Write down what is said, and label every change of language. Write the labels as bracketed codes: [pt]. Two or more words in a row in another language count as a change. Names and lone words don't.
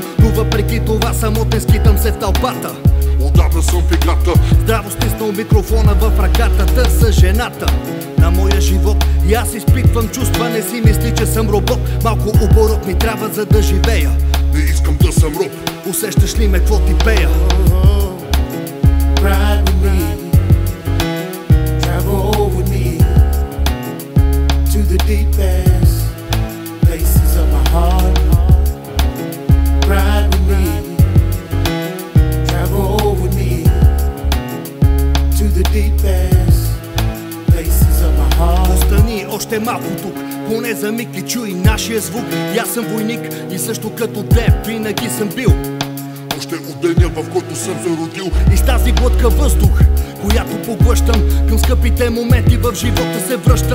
[bg] Но въпреки това самотен скитам се в тълпата. Отдавна съм в играта. Здраво стиснал микрофона в ръката, търся жената на моя живот. И аз изпитвам чувства, не си мисли, че съм робот. Малко оборот ми трябва, за да живея. Не искам да съм роб. Усещаш ли ме, какво ти пея? [en] Ride with me, travel with me to the deepest places of my heart. Ride with me, travel with me to the deepest places of my heart. [bg] Остани още малко тук, поне за миг и чуй нашия звук. И аз съм войник и също като теб винаги съм бил. Още от деня, в който съм се родил. И с тази глътка въздух, която поглъщам, към скъпите моменти в живота се връщам.